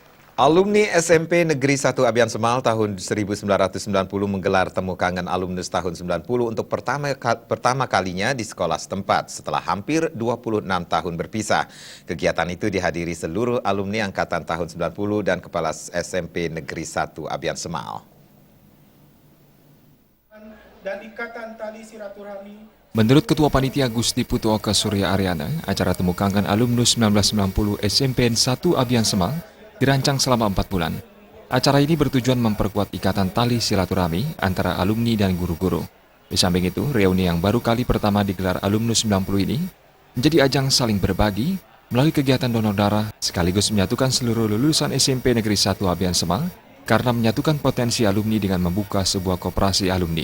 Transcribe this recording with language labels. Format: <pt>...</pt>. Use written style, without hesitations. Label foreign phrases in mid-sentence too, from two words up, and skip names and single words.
<id>Alumni SMP Negeri 1 Abian Semal tahun 1990 menggelar temu kangen alumnus tahun 90 untuk pertama kalinya di sekolah setempat setelah hampir 26 tahun berpisah. Kegiatan itu dihadiri seluruh alumni angkatan tahun 90 dan kepala SMP Negeri 1 Abian Semal. Dan ikatan tali silaturahmi. Menurut Ketua Panitia Gusti Putuoka Surya Aryana, acara temu kangen alumnus 1990 SMPN 1 Abian Semal dirancang selama 4 bulan. Acara ini bertujuan memperkuat ikatan tali silaturahmi antara alumni dan guru-guru. Di samping itu, reuni yang baru kali pertama digelar alumnus 90 ini menjadi ajang saling berbagi melalui kegiatan donor darah sekaligus menyatukan seluruh lulusan SMP Negeri 1 Abian Semal karena menyatukan potensi alumni dengan membuka sebuah koperasi alumni.</id>